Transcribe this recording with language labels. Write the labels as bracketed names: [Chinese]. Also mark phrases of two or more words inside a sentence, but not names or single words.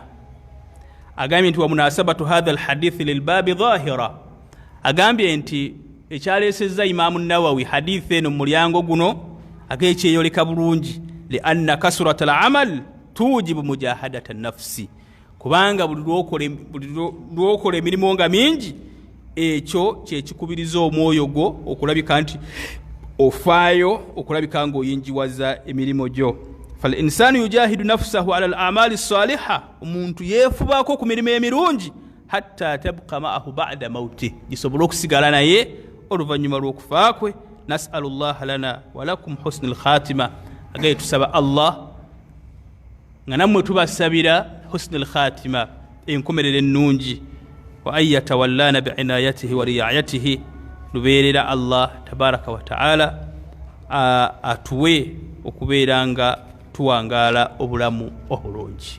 [Ganda] Agambye nti [Arabic] ومناسبة هذا الحديث للباب ظاهرة, [Ganda] agambye nti ekyaleesezza Imaamu Nawawi hadithi eno mu mulyango guno agekyeyoleka bulungi, [Arabic] لأن كثرة الأعمال توجب مجاهدة النفس, [Ganda] kubanga buli lwokola emirimu nga mingi ekyo kyekikubiriza omwoyo gwo okulabika nti ofaayo, okulabika ng'oyinjiwaza emirimu gyo. [Arabic] فالإنسان يجاهد نفسه على الأعمال الصالحة, [Ganda] omuntu yeefubako ku mirimu emirungi [Arabic] حتى تبقى معه بعد الموت, [Ganda] gisobola okusigala naye oluvannyuma lw'okufa kwe. [Arabic] نسأل الله لنا ولكم حسن الخاتمة, [Ganda] agaye tusaba Allah nga nammwe tubasabira [Arabic] حسن الخاتمة, [Ganda] enkomerero ennungi, [Arabic] وأن يتولانا بعنايته ورعايته, [Ganda] lubeerera [Arabic] الله تبارك وتعالى [Ganda] atuwe okubeera nga tuwangaala obulamu obulungi.